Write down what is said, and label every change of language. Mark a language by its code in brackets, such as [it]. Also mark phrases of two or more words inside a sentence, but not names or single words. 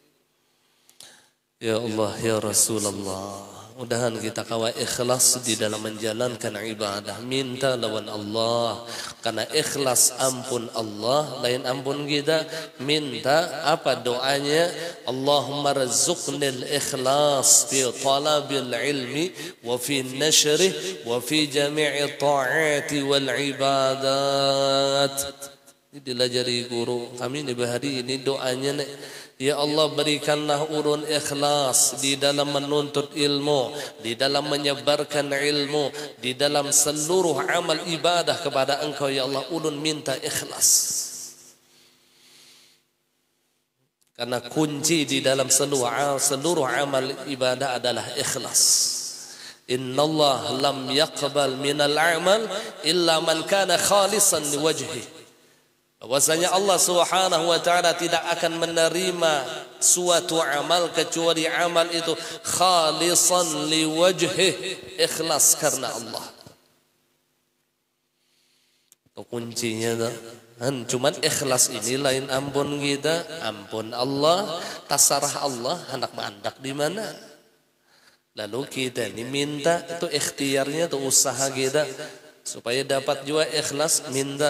[ar] يا الله يا رسول الله, [bjn] mudahan kita kawa ikhlas di dalam menjalankan ibadah. Minta lawan Allah, karena ikhlas ampun Allah, lain ampun kita. Minta apa doanya? [ar] اللهم ارزقني الإخلاص في طلب العلم وفي نشره وفي جميع الطاعات والعبادات. [bjn] Ini dilajari guru kami di hari ini doanya nih. [ar] يا الله, [bjn] berikanlah urun ikhlas di dalam menuntut ilmu, di dalam menyebarkan ilmu, di dalam seluruh amal ibadah kepada Engkau [ar] يا الله. [bjn] Ulun minta ikhlas. Karena kunci di dalam seluruh amal ibadah adalah ikhlas. [ar] إن الله لم يقبل من الأعمال إلا من كان خالصا لوجهه. [id] Bahwasanya Allah [ar] سبحانه وتعالى [id] tidak akan menerima suatu amal kecuali amal itu [ar] خالصا لوجهه, [id] ikhlas karena Allah. [bjn] Itu kuncinya tuh. Cuman ikhlas ini lain ampun kita, ampun Allah, tasarah Allah hendak mandak di mana. Lalu kita ini minta itu ikhtiarnya tuh usaha kita supaya dapat juga ikhlas minta.